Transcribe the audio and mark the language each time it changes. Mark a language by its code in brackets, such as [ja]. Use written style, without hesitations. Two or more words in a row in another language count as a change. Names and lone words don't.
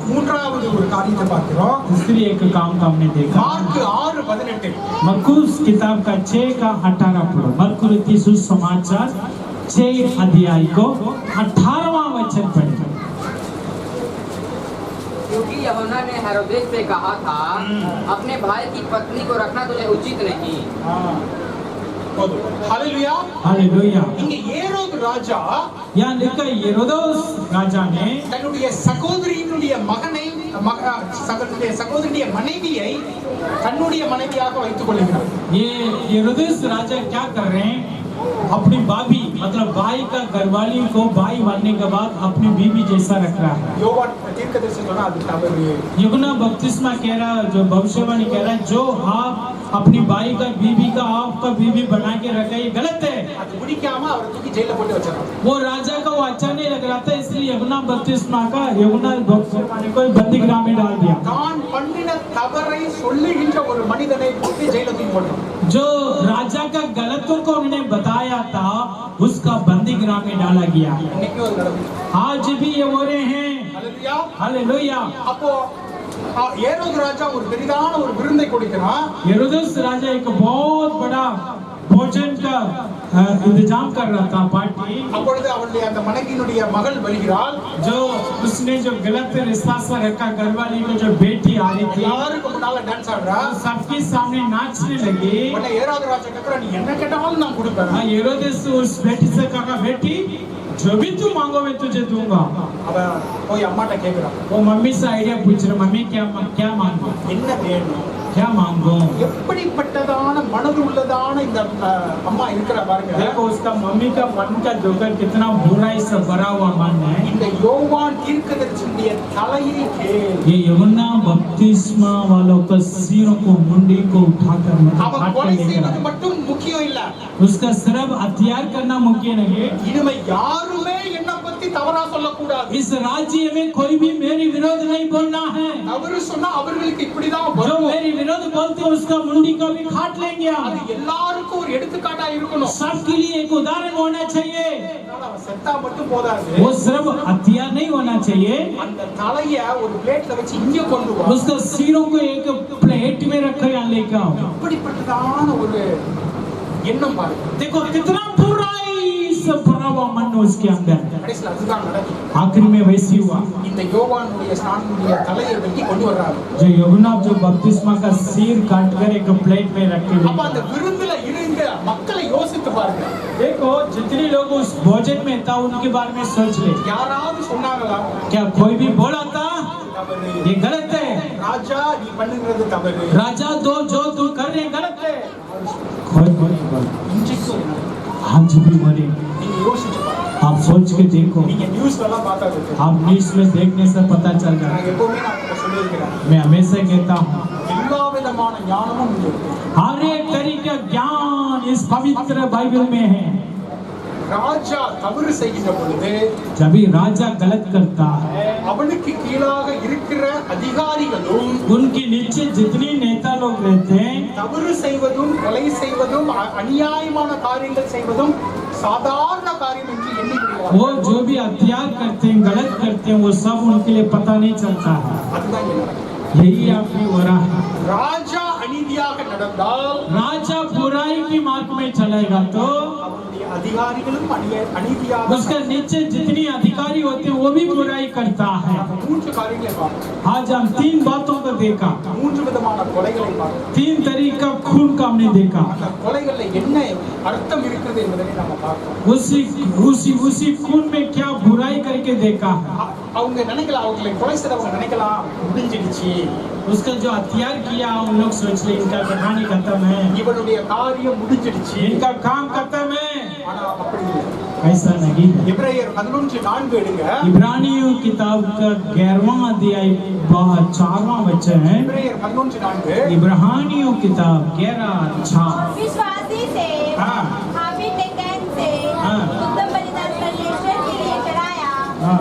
[ta] மூன்றாவது ஒரு காரியத்தை பார்க்கிறோம். [hi] दूसरी एक काम का हमने देखा, [ta] மார்க் 6:18. [hi] मरकुस किताब का 6 का 18 पढ़ो। मरकुस सुसमाचार 6 अध्याय को 18वां वचन पढ़े। क्योंकि यूहन्ना ने हेरोदेस से कहा था, अपने भाई की पत्नी को रखना तुझे उचित नहीं। [ta] ஹல்லேலூயா. [hi] हालेलुया। [ta] இங்க ஏரோது ராஜா [hi] यहाँ लिखा हेरोदेस राजा ने [ta] தன்னுடைய சகோதரியினுடைய மகனை சகோதரியுடைய மனைவியை தன்னுடைய மனைவியாக வைத்துக் கொள்கிறார். [hi] ये हेरोदेस राजा क्या कर रहे हैं, अपनी भाभी मतलब भाई का घरवाली को भाई बनने के बाद अपनी बीवी जैसा रख रहा है। [ta] யோவான் தீர்க்கதரிசி சொன்னா அது தவறு. [hi] यूहन्ना बपतिस्मा कह रहा है, जो भविष्यवाणी कह रहा है, जो आप अपनी भाई का बीवी का आपका बीवी बना के रखा ये गलत है। [ta] அது பிடிக்காம அவரை தூக்கி ஜெயில போட்டு வச்சிடறாங்க. [hi] वो राजा को वो अच्छा नहीं लग रहा था, इसलिए यूहन्ना बपतिस्मा का यूहन्ना भविष्यवाणी को बंदीगृह में डाल दिया। [ta] தான் பண்ணின தவறை சொல்லுகின்ற ஒரு மனிதனை தூக்கி ஜெயில தூக்கி போட்டாங்க. [hi] जो राजा का गलतों को उन्होंने बताया था उसका बंदीगृह में डाला गया। [ta] இன்னைக்கு ஒரு நடக்குது. [hi] आज भी ये हो रहे हैं। [ta] ஹல்லேலூயா. [hi] हालेलुया। [ta] அப்போ ஏரோது ராஜா ஒரு பெரிதான ஒரு விருந்தை கொடுக்கிறான். [hi] हेरोदेस राजा एक बहुत बड़ा भोजन का इंतजाम कर रहा था, पार्टी। [ta] அப்பொழுது அவளுடைய அந்த மனைவியினுடைய மகள் வருகிறாள். [hi] जो उसने जो गलत रिश्ता से रखा घरवाली को जो बेटी आ रही थी, [ta] எல்லாருக்கும் முன்னால டான்ஸ் ஆடுறா. [hi] सबके सामने नाचने लगी। [ta] உடனே ஏரோது ராஜா கேக்குறான், நீ என்ன கேட்டாலும் நான் கொடுப்பேன். [hi] हेरोदेस उस बेटी से कहा, बेटी जो भी तू मांगो मैं तुझे दूंगा। [ta] அவ போய் அம்மாட்ட கேக்குறான், [hi] वो मम्मी से आइडिया पूछ रहे, मम्मी क्या मांगो, [ta] என்ன வேணும்? [hi] क्या मांगो। [ta] எப்படிப்பட்டதான மனது உள்ளதான இந்த அம்மா இருக்கிற பாருங்க. [hi] देखो उसका मम्मी का मन का जोकर कितना बुराई से भरा हुआ मन है। [ta] இந்த யோவான் தீர்க்கதரிசியுடைய தலையை கேள். [hi] ये यूहन्ना बपतिस्मा वालों का सिरों को मुंडी को उठाकर [ta] அவன் [hi] हाथ [ta] கொலை [hi] पे लेकर [ta] செய்வது [hi] आया। [ta] மட்டும் முக்கியம் இல்ல. [hi] उसका सिर्फ हथियार करना मुख्य नहीं। [ta] இனிமே யாருமே என்ன பத்தி தவறா சொல்லக்கூடாது. [hi] इस राज्य में कोई भी मेरी विरोध नहीं बोलना है। [ta] தவறு சொன்னா அவர்களுக்கு இப்படிதான் [hi] जो [ta] வரும். [hi] मेरी विरोध बोलते हैं उसका मुंडी को भी काट लेंगे। [ta] அது எல்லாருக்கும் ஒரு எடுத்துக்காட்டா இருக்கணும். [hi] सबके लिए एक उदाहरण होना चाहिए। [ta] அவன் செத்தா மட்டும் போதாது. [hi] वो सिर्फ हथियार नहीं होना चाहिए, [ta] அந்த தலைய ஒரு பிளேட்ல வச்சு இங்க கொண்டு வா. [hi] उसका सिरों को एक प्लेट प्लेट में रखो यहाँ लेके आओ। [ta] இப்படிப்பட்டதான ஒரு எண்ணம் பாருங்க. [hi] देखो कितना बुराई सब भरा हुआ मन उसके अंदर। [ta] கடைசில அதுதான் நடக்கும். [hi] आखिर में वैसी हुआ। [ta] இந்த யோவானுடைய ஸ்நானனுடைய தலையை வெட்டி கொண்டு வர்றாரு. [hi] जो यूहन्ना जो बपतिस्मा का सिर काट कर एक प्लेट में रखे हुए। [ta] அப்ப அந்த விருந்துல இருந்த மக்களை யோசித்து பாருங்க. [hi] देखो जितने लोग उस भोजन में था उनके बारे में सोच ले। [ta] யாராவது சொன்னாங்களா? [hi] क्या कोई भी बोला था ये गलत है? [ta] ராஜா நீ பண்ணுகிறது தவறு. [hi] राजा दो जो तू कर रहे गलत है। कोई बोला [ta] இன்றைக்கும் [hi] आज भी मरे। [ta] நீங்க யோசிச்சு பாருங்க. [hi] आप सोच के देखो। [ta] நீங்க நியூஸ்ல எல்லாம் பார்த்தா தெரியும். [hi] आप न्यूज़ में देखने से पता चल जाता [ta] நான் [hi] है। [ta] எப்பவுமே நான் உங்களுக்கு சொல்லியிருக்கிறேன். [hi] मैं हमेशा कहता हूँ [ta] எல்லா விதமான ஞானமும் இங்க இருக்கு. [hi] हर एक तरीके का ज्ञान इस पवित्र बाइबल में है। [ta] ராஜா தவறு செய்கின்ற பொழுது [hi] जब भी राजा गलत करता है [ta] அவனுக்கு கீழாக இருக்கிற அதிகாரிகளும் [hi] उनके नीचे जितने नेता लोग रहते हैं [ta] தவறு செய்வதும் கொலை செய்வதும் அநியாயமான காரியங்கள் செய்வதும் சாதாரண காரியம் என்று எண்ணிவிடுவார்கள். [hi] वो जो भी हत्यार करते हैं गलत करते हैं वो सब उनके लिए पता नहीं चलता है। [ta] அதுதான் இங்க நடக்குது. [hi] यही आपकी हो रहा है। [ta] ராஜா அநீதியாக நடந்தால் [hi] राजा बुराई की मार्ग में चलेगा तो [ta] அவனுடைய அதிகாரிகளும் அநீதியாக [hi] उसके नीचे जितनी अधिकारी होते हैं वो भी बुराई करता है। [ta] மூன்று காரியங்களை பார்க்கிறோம். [hi] आज हम 3 बातों को देखा, [ta] மூன்று விதமான கொலைகளை பார்க்கிறோம். [hi] 3 तरीके का खून का हमने देखा। [ta] அந்த கொலைகள்ல என்ன அர்த்தம் இருக்குது என்பதை நாம பார்க்கிறோம். [hi] उसी खून में क्या बुराई करके देखा है। [ta] அவங்க நினைக்கலாம், அவங்களை கொலை செய்தவங்க நினைக்கலாம் முடிஞ்சிடுச்சு, [hi] उसका जो हत्यार किया उन लोग सोच ले इनका कहानी खत्म है, [ta] இவனுடைய காரியம் முடிஞ்சிடுச்சு. [hi] इनका काम खत्म है। [ta] ஆனா அப்படி இல்லை. [hi] ऐसा नहीं है। [ta] எபிரேயர் 11:4 எடுங்க. [hi] इब्रानियों किताब का 11वां अध्याय 4वां वचन है। [ta] எபிரேயர் 11:4 [hi] इब्रानियों किताब 11:4। विश्वासी से हाँ। हाबिल ने कैन से हाँ। उत्तम बलिदान परमेश्वर के लिए चढ़ाया हाँ।